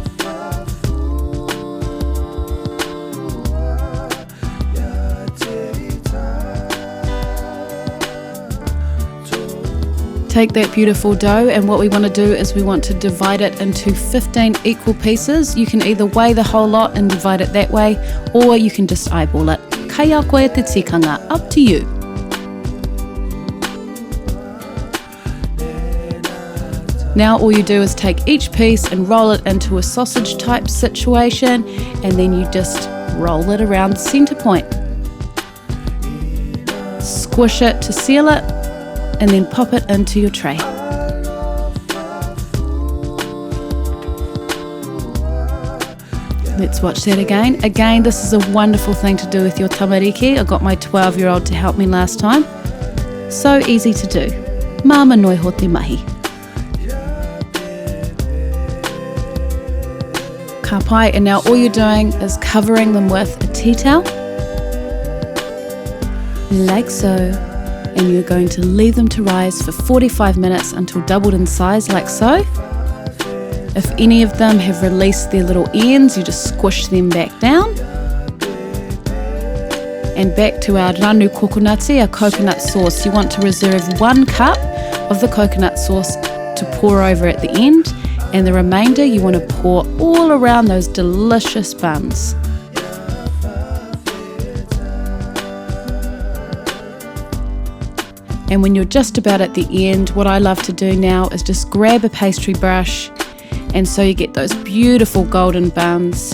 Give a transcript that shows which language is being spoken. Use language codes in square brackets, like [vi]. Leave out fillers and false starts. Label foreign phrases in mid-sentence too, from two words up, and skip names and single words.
[en] Take that beautiful dough, and what we want to do is we want to divide it into 15 equal pieces. You can either weigh the whole lot and divide it that way, or you can just eyeball it. [mi] Kai a koe te tikanga, [en] up to you. Now all you do is take each piece and roll it into a sausage type situation, and then you just roll it around the center point. Squish it to seal it, and then pop it into your tray. Let's watch that again. Again, this is a wonderful thing to do with your tamariki. I got my 12-year-old to help me last time. So easy to do. [mi] Māma noi ho te mahi. Ka pai, [en] and now all you're doing is covering them with a tea towel, like so, and you're going to leave them to rise for 45 minutes until doubled in size, like so. If any of them have released their little ends, you just squish them back down. And back to our [mi] ranu kokonati, [en] our coconut sauce. You want to reserve 1 cup of the coconut sauce to pour over at the end, and the remainder you want to pour all around those delicious buns. And when you're just about at the end, what I love to do now is just grab a pastry brush, and so you get those beautiful golden buns.